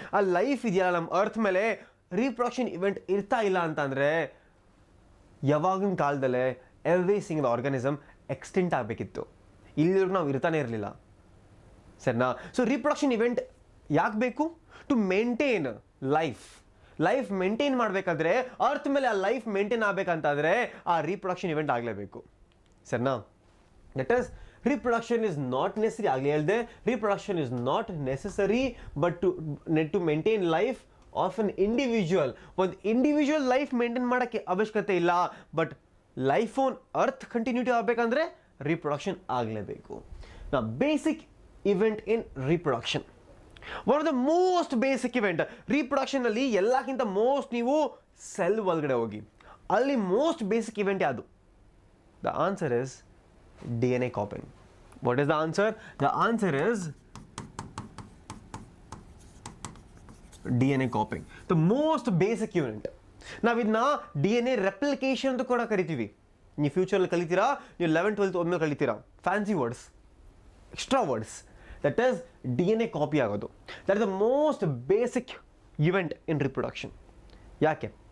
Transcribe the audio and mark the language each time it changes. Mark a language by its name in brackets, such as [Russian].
[Kannada] ಆ ಲೈಫ್ ಇದೆಯಲ್ಲ ನಮ್ಮ ಅರ್ತ್ ಮೇಲೆ, ರೀಪ್ರೊಡಕ್ಷನ್ ಇವೆಂಟ್ ಇರ್ತಾ ಇಲ್ಲ ಅಂತಂದರೆ ಯಾವಾಗಿನ ಕಾಲದಲ್ಲೇ ಎವ್ರಿ ಸಿಂಗಲ್ ಆರ್ಗಾನಿಸಮ್ ಎಕ್ಸ್ಟೆಂಟ್ ಆಗಬೇಕಿತ್ತು. ಇಲ್ಲಿರೂ ನಾವು ಇರ್ತಾನೆ ಇರಲಿಲ್ಲ. ಸರಿನಾ? ಸೊ ರೀಪ್ರೊಡಕ್ಷನ್ ಇವೆಂಟ್ ಯಾಕೆ ಬೇಕು? ಟು ಮೇಂಟೈನ್ ಲೈಫ್ ಮೇಂಟೈನ್ ಮಾಡಬೇಕಾದ್ರೆ, ಅರ್ತ್ ಮೇಲೆ ಆ ಲೈಫ್ ಮೇಂಟೈನ್ ಆಗಬೇಕಂತಾದರೆ ಆ ರೀಪ್ರೊಡಕ್ಷನ್ ಇವೆಂಟ್ ಆಗಲೇಬೇಕು. ಸರಿನಾ? [English] That is reproduction is not necessary. ಆಗಲೇ ಹೇಳಿದೆ, reproduction is not necessary but to maintain life of an individual. [Kannada] ಒಂದು ಇಂಡಿವಿಜುವಲ್ ಲೈಫ್ ಮೇಂಟೈನ್ ಮಾಡೋಕ್ಕೆ ಅವಶ್ಯಕತೆ ಇಲ್ಲ, but life on earth continuity ಆಗಬೇಕಂದ್ರೆ ರೀಪ್ರೊಡಕ್ಷನ್ ಆಗಲೇಬೇಕು. ನಾ basic event in reproduction, one of the most basic event ರೀಪ್ರೊಡಕ್ಷನಲ್ಲಿ ಎಲ್ಲಕ್ಕಿಂತ ಮೋಸ್ಟ್ ನೀವು cell ಒಳಗಡೆ ಹೋಗಿ, ಅಲ್ಲಿ ಮೋಸ್ಟ್ ಬೇಸಿಕ್ ಇವೆಂಟ್ ಯಾವುದು? [English] The answer is DNA copying. What is the answer? The answer is DNA copying. The most basic unit. [Kannada] ನಾವು ಇದನ್ನ DNA replication ಅಂತ ಕೂಡ ಕರಿತೀವಿ. ನೀವು ಫ್ಯೂಚರಲ್ಲಿ ಕಲಿತೀರಾ, ನೀವು 11th 12th ಓದ್ಮೇಲೆ ಕಲಿತೀರಾ. Fancy words, extra words. That is DNA copy ಆಗೋದು. That is the most basic event in reproduction. ಯಾಕೆ?